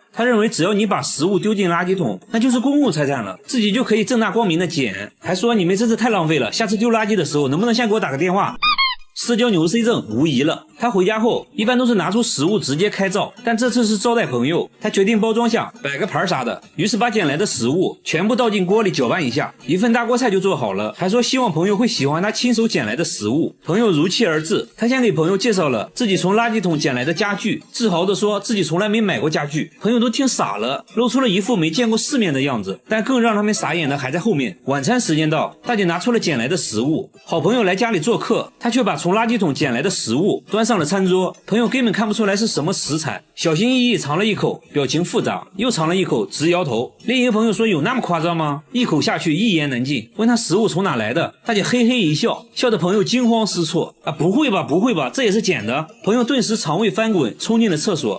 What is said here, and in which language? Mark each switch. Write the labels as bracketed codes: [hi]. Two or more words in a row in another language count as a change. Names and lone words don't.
[zh] 他認為只要你把食物丟進垃圾桶，那就是公共財產了，自己就可以正大光明的撿。還說你們真是太浪費了，下次丟垃圾的時候能不能先給我打個電話？社交牛 C 症無疑了。他回家後一般都是拿出食物直接開灶，但這次是招待朋友，他決定包裝下擺個盤啥的，於是把撿來的食物全部倒進鍋裡攪拌一下，一份大鍋菜就做好了。還說希望朋友會喜歡他親手撿來的食物，朋友如期而至。他先給朋友介紹了自己從垃圾桶撿來的家具，自豪地說自己從來沒買過家具。朋友都聽傻了，露出了一副沒見過世面的樣子。但更讓他們傻眼的還在後面。晚餐時間到，大姐拿出了撿來的食物，好朋友來家裡做客，他卻把從垃圾桶撿來的食物端上了餐桌，朋友根本看不出來是什麼食材，小心翼翼嘗了一口，表情複雜，又嘗了一口，直搖頭。另一個朋友說有那麼誇張嗎？一口下去一言難盡，問他食物從哪來的，大姐嘿嘿一笑，笑得朋友驚慌失措。啊，不會吧，不會吧，這也是撿的？朋友頓時腸胃翻滾，衝進了廁所。